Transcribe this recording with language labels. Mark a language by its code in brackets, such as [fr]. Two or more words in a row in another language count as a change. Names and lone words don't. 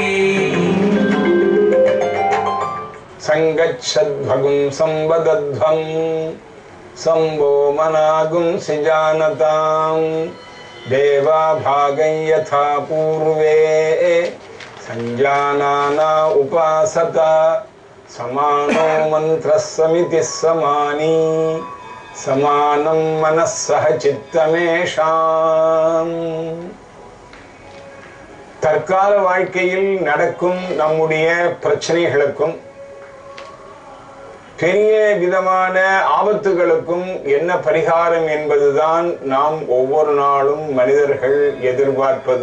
[sa] संगच्छद्भगुं संवदध्वं संवो मनागुं सिजानतां देवा भागं यथा पूर्वे संजानाना उपासत समानो मंत्रः समितिः समानी समानं मनः सह चित्तमेषाम्. [ta] தற்கால வாழ்க்கையில் நடக்கும் நம்முடைய பிரச்சனைகளுக்கும் பெரிய விதமான ஆபத்துகளுக்கும் என்ன பரிகாரம் என்பதுதான் நாம் ஒவ்வொரு நாளும் மனிதர்கள் எதிர்பார்ப்பது.